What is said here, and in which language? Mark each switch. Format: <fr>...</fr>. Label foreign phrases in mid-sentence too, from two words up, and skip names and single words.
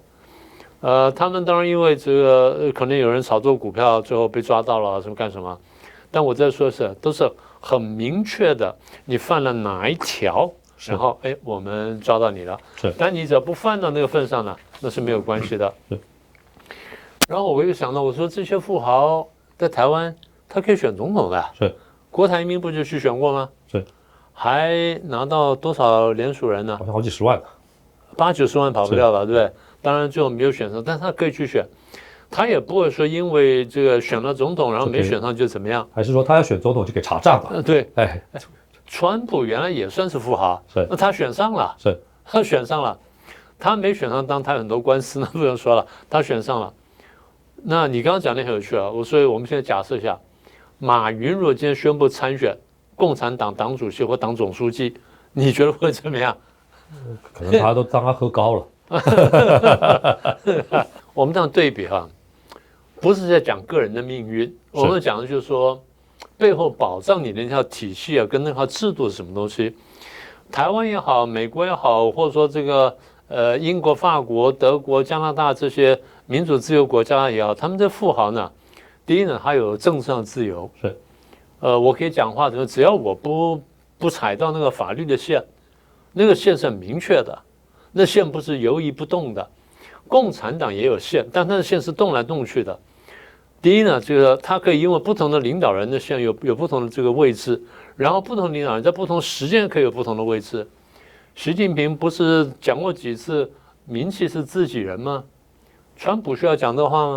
<zh>他們當然因為這個可能有人炒作股票，最後被抓到了什麼幹什麼？但我在說的是，都是很明確的，你犯了哪一條， 然後我們抓到你了。是，但你只要不犯到那個份上呢，那是沒有關係的。是。然後我又想到，我說這些富豪在台灣，他可以選總統的。是。郭台銘不就去選過嗎？是。還拿到多少聯署人呢？好像好幾十萬了，80-90萬跑不掉了，對不對？當然最後沒有選上，但是他可以去選。他也不會說因為這個選了總統，然後沒選上就怎麼樣？還是說他要選總統就可以查賬了？對，川普原來也算是富豪，那他選上了，他選上了，他沒選上當他很多官司，那不用說了，他選上了。那你剛剛講的很有趣啊，所以我們現在假設一下，馬雲如果今天宣布參選共產黨黨主席或黨總書記，你覺得會怎麼樣？可能他都當他喝高了。我們這樣對比哈。不是在講個人的命運，我們講的就是說，背後保障你的那套體系啊，跟那套制度是什麼東西？台灣也好，美國也好，或者說這個英國、法國、德國、加拿大這些民主自由國家也好，他們的富豪呢，第一呢，他有政治上的自由，是，我可以講話的，只要我不踩到那個法律的線，那個線是很明確的，那線不是游移不動的。共產黨也有線，但它的線是動來動去的。第一呢，這個它可以因為不同的領導人的線有不同的這個位置，然後不同領導人在不同時間可以有不同的位置。習近平不是講過幾次名氣是自己人嗎？川普需要講這話嗎？</zh>